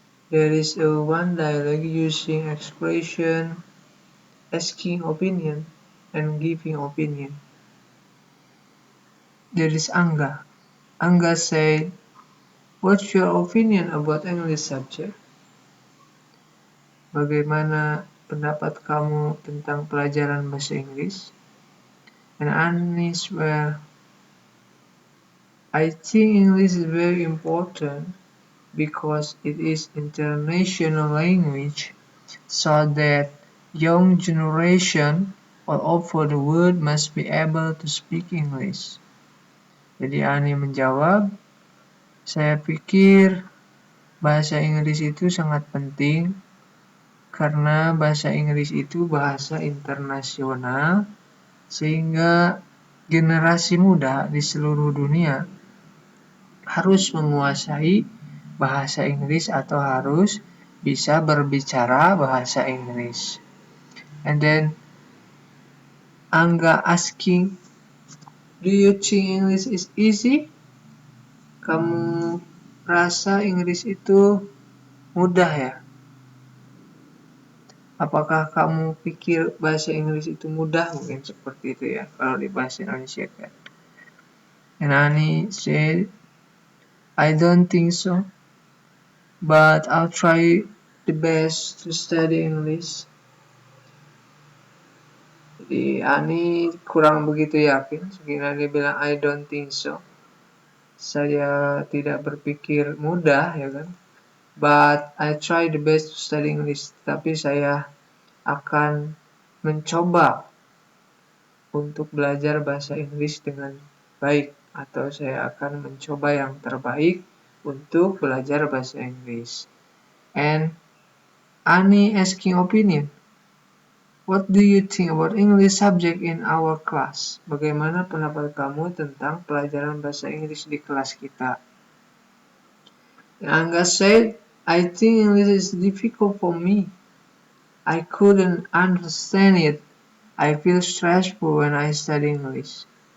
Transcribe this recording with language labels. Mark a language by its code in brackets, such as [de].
[en] There is one dialogue using expression asking opinion and giving opinion. There is Angga. Angga said, "What's your opinion about English subject?" [id] Bagaimana pendapat kamu tentang pelajaran bahasa Inggris? [en] And Anis were, I think English is very important because it is international language, so that young generation all over the world must be able to speak English. [id] Jadi Ani menjawab, saya pikir bahasa Inggris itu sangat penting karena bahasa Inggris itu bahasa internasional sehingga generasi muda di seluruh dunia harus menguasai bahasa Inggris atau harus bisa berbicara bahasa Inggris. [en] And then Angga asking, do you think English is easy? [id] Kamu rasa Inggris itu mudah ya? Apakah kamu pikir bahasa Inggris itu mudah? Mungkin seperti itu ya, kalau di bahasa Indonesia kan. [en] And Ani said, I don't think so, but I'll try the best to study English. [id] Jadi Ani kurang begitu yakin, sekiranya dia bilang [en] I don't think so. [id] Saya tidak berpikir mudah ya kan. [en] But I try the best to study English. [id] Tapi saya akan mencoba untuk belajar bahasa Inggris dengan baik. Atau saya akan mencoba yang terbaik untuk belajar bahasa Inggris. [en] And Ani asking opinion. What do you think about English subject in our class? [id] Bagaimana pendapat kamu tentang pelajaran bahasa Inggris di kelas kita? [en] Angga said, I think English is difficult for me. I couldn't understand it. I feel stressful when I study English.